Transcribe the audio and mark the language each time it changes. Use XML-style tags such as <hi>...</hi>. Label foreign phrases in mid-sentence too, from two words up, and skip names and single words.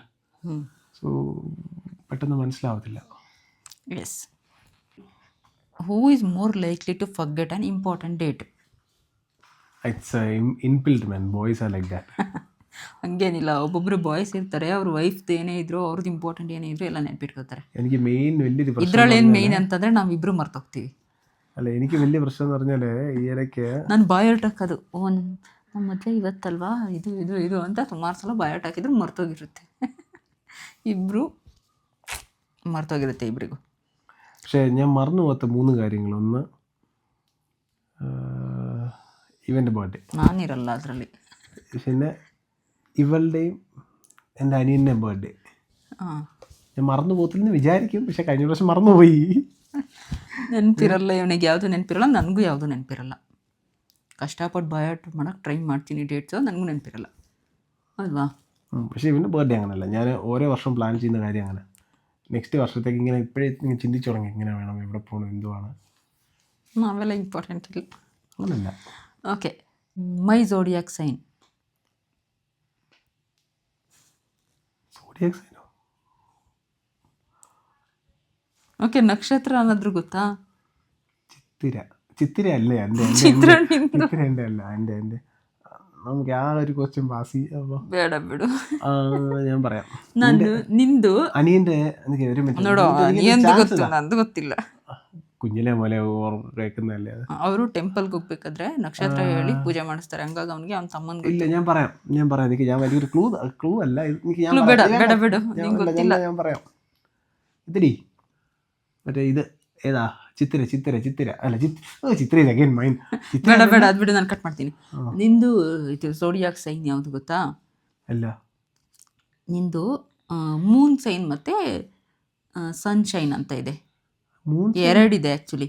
<ml>സോ പെട്ടെന്ന് മനസ്സിലാവത്തില്ല. യെസ്.</ml> <en>who is more likely to forget an important date? it's inbuilt man, boys are like that.</en> <kn>ಹಂಗೇನಿಲ್ಲ, ಒಬ್ಬೊಬ್ಬರು ಬಾಯ್ಸ್ ಇರ್ತಾರೆ, ಅವ್ರ ವೈಫ್ದು ಏನೇ ಇದ್ರು, ಅವ್ರದ್ದು ಇಂಪಾರ್ಟೆಂಟ್ ಏನೇ ಇದ್ರು ಎಲ್ಲ ನೆನ್ಪಿಟ್ಕೋತಾರೆ.</kn> <ml>എനിക്ക് മെയിൻ വലിയൊരു പ്രശ്നം</ml> <kn>ಇದ್ರಲ್ಲಿ ಏನು ಮೇಯ್ನ್ ಅಂತಂದರೆ ನಾವಿಬ್ಬರು ಮರ್ತೋಗ್ತೀವಿ.</kn> <ml>അല്ല, എനിക്ക് വലിയ പ്രശ്നം എന്ന് പറഞ്ഞാൽ ഈ ഇടയ്ക്ക്</ml> <kn>ನಾನು ಬಾಯೋಟ್ ಹಾಕೋದು, ನಮ್ಮ ಮದುವೆ ಇವತ್ತಲ್ವಾ, ಇದು ಇದು ಇದು ಅಂತ ಸುಮಾರು ಸಲ ಬಾಯೋಟ್ ಹಾಕಿದ್ರು ಮರ್ತೋಗಿರುತ್ತೆ. ಇಬ್ಬರು ಮರ್ತೋಗಿರುತ್ತೆ ಇಬ್ಬರಿಗೂ.</kn> <ml>പക്ഷേ ഞാൻ മറന്നു പോകാത്ത 3 കാര്യങ്ങൾ. ഒന്ന് ഇവൻ്റെ ബർത്ത്ഡേ,</ml> <kn>ನಾನಿರಲ್ಲ ಅದರಲ್ಲಿ.</kn> <ml>പിന്നെ ഇവളുടെയും എൻ്റെ അനിയൻ്റെയും ബർത്ത്ഡേ. ഞാൻ മറന്നു പോകത്തില്ലെന്ന് വിചാരിക്കും, പക്ഷെ കഴിഞ്ഞ പ്രാവശ്യം മറന്നുപോയി.</ml> <kn>ನೆನಪಿರಲ್ಲ ಇವನಿಗೆ, ಯಾವುದು ನೆನಪಿರಲ್ಲ, ನನಗೂ ಯಾವುದು ನೆನಪಿರಲ್ಲ. ಕಷ್ಟಪಟ್ಟು ಬಯೋಟ್ ಮಾಡೋಕ್ಕೆ ಟ್ರೈ ಮಾಡ್ತೀನಿ, ಡೇಟ್ಸು ನನಗೂ ನೆನಪಿರಲ್ಲ ಅಲ್ವಾ.</kn> <ml>പക്ഷേ ഇവൻ്റെ ബർത്ത്ഡേ അങ്ങനെയല്ല, ഞാൻ ഓരോ വർഷം പ്ലാൻ ചെയ്യുന്ന കാര്യം അങ്ങനെ. നെക്സ്റ്റ് വർഷത്തേക്ക് ഇങ്ങനെ ഇപ്പോഴേ ഇങ്ങനെ ചിന്തിച്ചു തുടങ്ങി, എങ്ങനെ വേണം, എവിടെ പോകണം, എന്തുവാണ്.</ml> <kn>ನಾವೆಲ್ಲ ಇಂಪಾರ್ಟೆಂಟ್ ಇಲ್ಲ</kn> <ml>അങ്ങനല്ല.</ml> <en>okay. my zodiac sign? zodiac sign?</en> <kn>ಓಕೆ. ನಕ್ಷತ್ರ ಅನ್ನೋದ್ರು ಗೊತ್ತಾ?</kn> <ml>ചിത്തിര അല്ലേ? എൻ്റെ</ml> <kn>ಚಿತ್ರ</kn> <ml>ചിത്തിര എൻ്റെ അല്ല, എൻ്റെ നമുക്ക് ആ ഒരു</ml> <en>question pass.</en> <kn>ಬೇಡ ಬಿಡು,</kn> <ml>ഞാൻ പറയാം.</ml> <kn>ನಾನು ನಿಂದು</kn> <ml>അനിയൻ്റെ ഒരു</ml> <kn>ನೋಡೋ, ನಿಂದು ಗೊತ್ತು, ನಂದು ಗೊತ್ತಿಲ್ಲ.</kn> <ml>കുഞ്ഞിലെ പോലെ ഓർക്കുന്നതല്ലേ അത്.</ml> <kn>ಅವರು ಟೆಂಪಲ್ಗೆ ಹೋಗ್ಬೇಕಾದ್ರೆ ನಕ್ಷತ್ರ ಹೇಳಿ ಪೂಜೆ ಮಾಡಿಸ್ತಾರೆ, ಹಂಗಾಗಿ ಅವನಿಗೆ ಅವ್ನ ತಮ್ಮನ್ಗೆ.</kn> <ml>ഇല്ല, ഞാൻ പറയാം. എനിക്ക് ഞാൻ വലിയൊരു ക്ലൂ അല്ല എനിക്ക്. ഞാൻ</ml> <kn>ಬೇಡ ಬೇಡ ಬಿಡು, ನಿಂಗೆ ಗೊತ್ತಿಲ್ಲ.</kn> <ml>ഞാൻ പറയാം. ഇതിരി മറ്റേ ഇത് ഏതാ?</ml> <kn>ചിത്തിര ಅಲ್ಲ, ಚಿತ್ರ ಇದೆ</kn> <en>again mine.</en> <kn>ಬೇಡ ಬೇಡ, ಅದು ಬಿಡು, ನಾನು ಕಟ್ ಮಾಡ್ತೀನಿ. ನಿಂದು ಇದು</kn> <en>zodiac sign</en> <kn>ಯಾವುದು ಗೊತ್ತಾ? ಅಲ್ಲ, ನಿಂದು</kn> <en>moon sign</en> <kn>ಮತ್ತು ಸನ್ಶೈನ್ ಅಂತ ಇದೆ, ಎರಡಿದೆ ಆ್ಯಕ್ಚುಲಿ.</kn>